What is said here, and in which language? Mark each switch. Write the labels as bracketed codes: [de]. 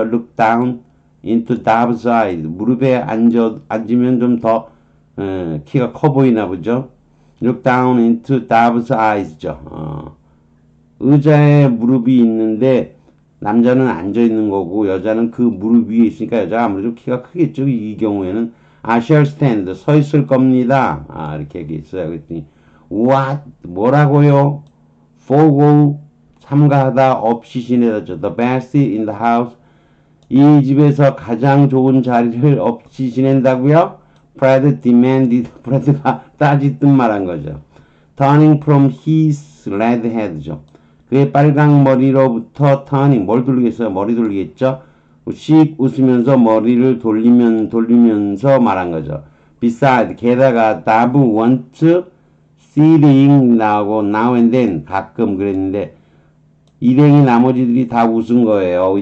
[en] Look down into Dave's eyes. [ko] 무릎에 앉으면 좀 더 키가 커 보이나 보죠. [en] Look down into Dave's eyes죠. [ko] 의자에 무릎이 있는데 남자는 앉아 있는 거고 여자는 그 무릎 위에 있으니까 여자가 아무래도 키가 크겠죠. 이 경우에는 [en] I shall stand. [ko] 서 있을 겁니다. 이렇게 얘기했어요. 그랬더니 what? 뭐라고요? forgo. 삼가하다 없이 지내다죠. [en] The best in the house. [ko] 이 집에서 가장 좋은 자리를 없이 지낸다고요? [en] Fred demanded. [ko] 프레드가 따지듯 말한 거죠. [en] Turning from his red head죠. [ko] 그의 빨강 머리로부터 turning. 뭘 돌리겠어요? 머리 돌리겠죠? 씩 웃으면서 머리를 돌리면서 말한 거죠. Besides, 게다가 [en] Dave wants seeing [ko] 나오고 [en] now and then [ko] 가끔 그랬는데 일행이 나머지들이 다 웃은 거예요.